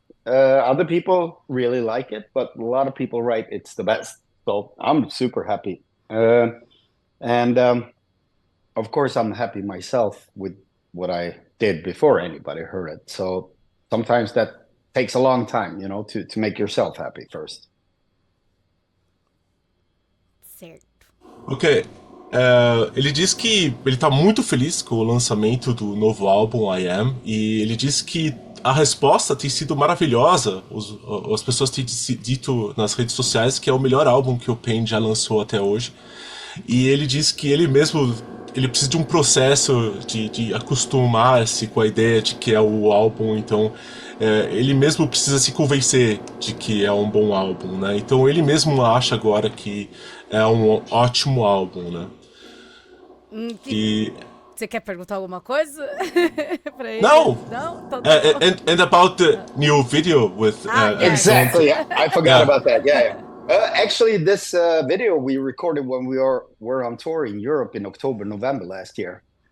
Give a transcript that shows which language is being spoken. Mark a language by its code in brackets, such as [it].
[en] Other people really like it, but a lot of people write it's the best, so I'm super happy. And of course, I'm happy myself with what I did before anybody heard it. So sometimes that takes a long time, to make yourself happy first. [pt] Certo. Ok. Ele diz que ele tá muito feliz com o lançamento do novo álbum I Am, e ele diz que a resposta tem sido maravilhosa. As pessoas têm dito nas redes sociais que é o melhor álbum que o Pain já lançou até hoje. E ele diz que ele mesmo ele precisa de um processo de acostumar-se com a ideia de que é o álbum, então ele mesmo precisa se convencer de que é um bom álbum, né? Então ele mesmo acha agora que é um ótimo álbum, né? Que... E Você quer perguntar alguma coisa pra ele? não, Não? Então tá bom. [en] and about the new video with Yeah, yeah. don't Exactly. I forgot yeah. about that. Yeah, yeah. Actually, this video we recorded when were on tour in Europe in October, November last year.